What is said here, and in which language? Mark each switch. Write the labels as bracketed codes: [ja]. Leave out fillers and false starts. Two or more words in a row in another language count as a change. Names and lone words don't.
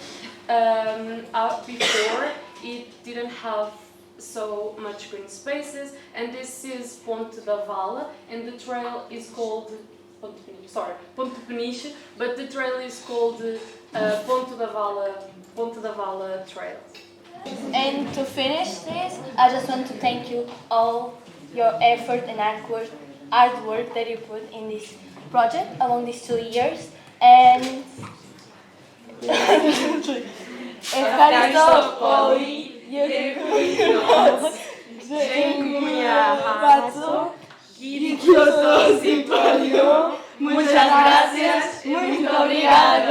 [en] Before, it didn't have so much green spaces, and this is Ponte da Vala, and the trail is called Ponte Peniche, but the trail is called Ponte da Vala Trail. And to finish this, I just want to thank you all your effort and hard work that you put in this project along these 2 years, and [el] Ευχαριστώ πολύ για την κουβέντα. [pl] Dziękuję bardzo. [pt] Grandioso simpódio. [es] Muchas gracias. [pt] Muito obrigada.